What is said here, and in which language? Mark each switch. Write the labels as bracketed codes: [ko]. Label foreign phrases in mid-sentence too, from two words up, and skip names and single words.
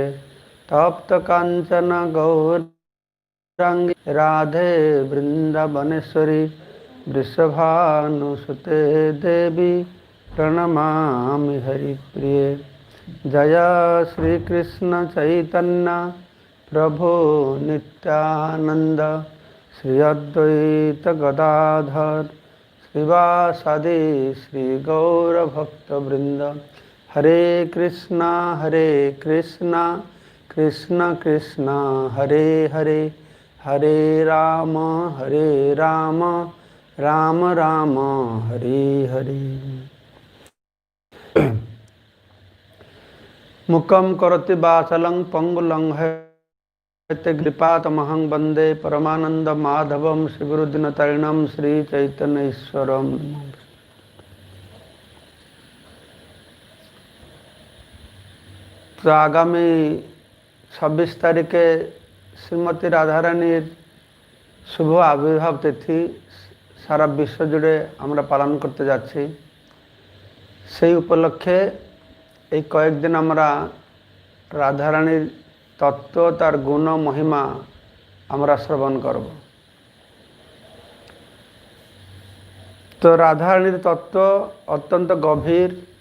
[sa] तप्त कांचन गौरांगी राधे वृंदावनेश्वरी वृषभानुसुते देवी प्रणमामि हरिप्रिये। जय श्री कृष्ण चैतन्य प्रभु नित्यानंद श्री अद्वैत गदाधर श्रीवासादि श्री गौरभक्तवृंद। हरे कृष्णा कृष्ण कृष्ण हरे हरे हरे राम राम राम हरे हरे। मुखं करोति वाचालं पंगुलं कृपातमहं वंदे परमानंद माधवं श्रीगुरुदिनतरिणं श्री चैतन्य ईश्वरं। [bn] তো আগামী 26 তারিখে শ্রীমতী রাধারানী শুভ আবির্ভাব তিথি সারা বিশ্ব জুড়ে আমরা পালন করতে যাচ্ছি। সেই উপলক্ষে এই কয়েকদিন আমরা রাধারানীর তত্ত্ব তার গুণ মহিমা আমরা শ্রবণ করব। তো রাধারানীর তত্ত্ব অত্যন্ত গভীর।